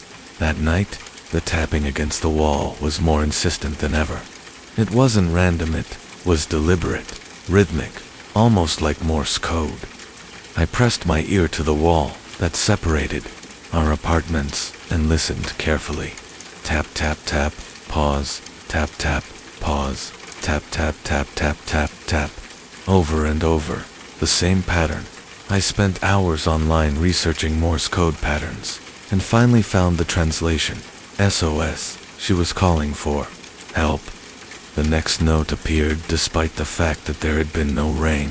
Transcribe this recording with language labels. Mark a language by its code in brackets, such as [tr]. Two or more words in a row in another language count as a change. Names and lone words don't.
[en] That night, the tapping against the wall was more insistent than ever. It wasn't random, it was deliberate, rhythmic, almost like Morse code. I pressed my ear to the wall that separated our apartments and listened carefully. Tap, tap, tap, pause, tap, tap, pause, tap, tap, tap, tap, tap, tap. Over and over, the same pattern. I spent hours online researching Morse code patterns, and finally found the translation. SOS, she was calling for help. The next note appeared despite the fact that there had been no rain.